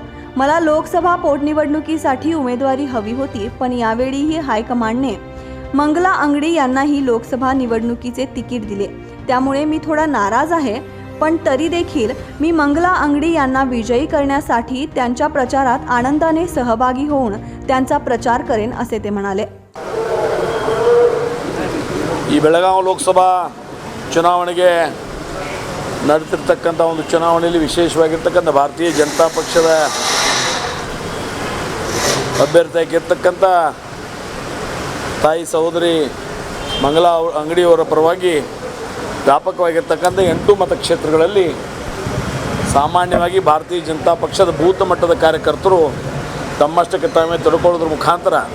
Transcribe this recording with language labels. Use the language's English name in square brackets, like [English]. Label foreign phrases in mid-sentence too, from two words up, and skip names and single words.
[Marathi] मला लोकसभा पोटनिवडणुकीसाठी उमेदवारी हवी होती, पण यावेळीही हायकमांडने मंगला अंगडी यांनाही लोकसभा निवडणुकीचे तिकीट दिले, त्यामुळे मी थोडा नाराज आहे. पण तरी देखील मी मंगला अंगडी यांना विजयी करण्यासाठी त्यांच्या प्रचारात आनंदाने सहभागी होऊन त्यांचा प्रचार करेन असे ते म्हणाले. [Kannada] ಈ ಬೆಳಗಾವಿ ಲೋಕಸಭಾ ಚುನಾವಣೆಗೆ ನಡೆದಿರ್ತಕ್ಕಂಥ ಒಂದು ಚುನಾವಣೆಯಲ್ಲಿ ವಿಶೇಷವಾಗಿರ್ತಕ್ಕಂಥ ಭಾರತೀಯ ಜನತಾ ಪಕ್ಷದ ಅಭ್ಯರ್ಥಿಯಾಗಿರ್ತಕ್ಕಂಥ ತಾಯಿ ಸಹೋದರಿ ಮಂಗಲಾ ಅಂಗಡಿಯವರ ಪರವಾಗಿ ವ್ಯಾಪಕವಾಗಿರ್ತಕ್ಕಂಥ 8 ಮತಕ್ಷೇತ್ರಗಳಲ್ಲಿ ಸಾಮಾನ್ಯವಾಗಿ ಭಾರತೀಯ ಜನತಾ ಪಕ್ಷದ ಬೂತ್ ಮಟ್ಟದ ಕಾರ್ಯಕರ್ತರು ತಮ್ಮಷ್ಟಕ್ಕೆ ತಾವೇ ತೊಡಕೊಳ್ಳೋದ್ರ ಮುಖಾಂತರ